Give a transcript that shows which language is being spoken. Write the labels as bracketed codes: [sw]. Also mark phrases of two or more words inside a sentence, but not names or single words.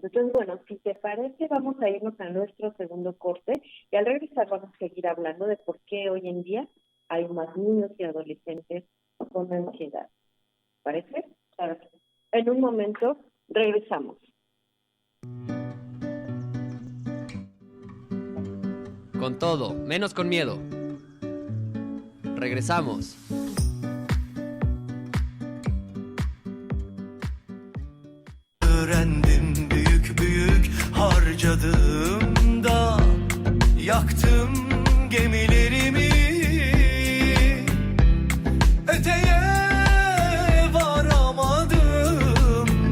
[es] Entonces, bueno, si te parece, vamos a irnos a nuestro segundo corte, y al regresar vamos a seguir hablando de por qué hoy en día hay más niños y adolescentes con ansiedad. ¿Parece? Claro. En un momento regresamos. Con todo, menos con miedo. Regresamos. [tr] Öğrendim büyük büyük harcadığımda, yaktım gemilerimi, öteye varamadım.